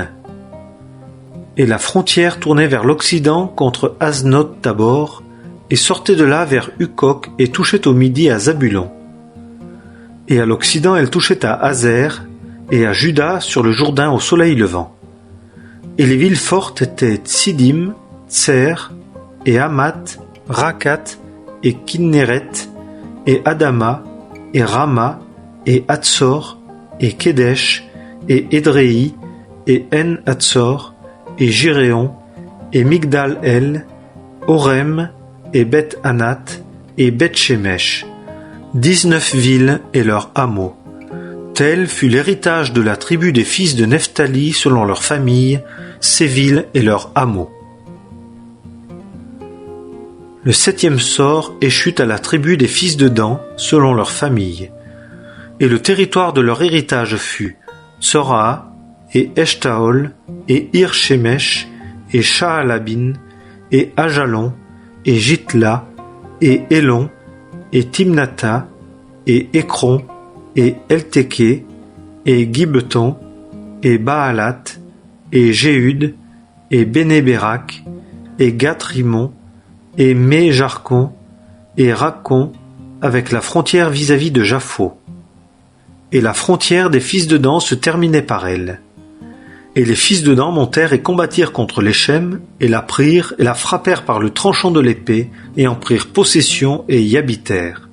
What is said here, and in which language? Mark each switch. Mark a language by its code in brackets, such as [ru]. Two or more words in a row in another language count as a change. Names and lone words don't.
[fr] Et la frontière tournait vers l'occident contre Aznot-Tabor, et sortait de là vers Hukok, et touchait au midi à Zabulon. Et à l'occident elle touchait à Hazer, et à Juda sur le Jourdain au soleil levant. Et les villes fortes étaient Tsidim, Tser, et Hamat, Rakat, et Kinneret, et Adama, et Rama, et Hatzor, et Kedesh, et Édréi, et En-Hatzor, et Jiréon, et Migdal-El, Orem, et Beth-Anat, et Beth-Shemesh, 19 villes et leurs hameaux. Tel fut l'héritage de la tribu des fils de Nephtali selon leurs familles, ces villes et leurs hameaux. Le 7e sort échut à la tribu des fils de Dan selon leurs familles. Et le territoire de leur héritage fut Tsoraa, et Eshtaol, et Ir-Shemesh, et Shaalabin, et Ajalon, et Jitla, et Elon, et Timnata, et Ekron, et Eltéké, et Gibeton, et Baalat, et Jéhud, et Bénéberak, et Gath-Rimon, et Mé-Jarkon, et Rakon, avec la frontière vis-à-vis de Japho. Et la frontière des fils de Dan se terminait par elle. Et les fils de Dan montèrent et combattirent contre les Shem, et la prirent, et la frappèrent par le tranchant de l'épée, et en prirent possession, et y habitèrent.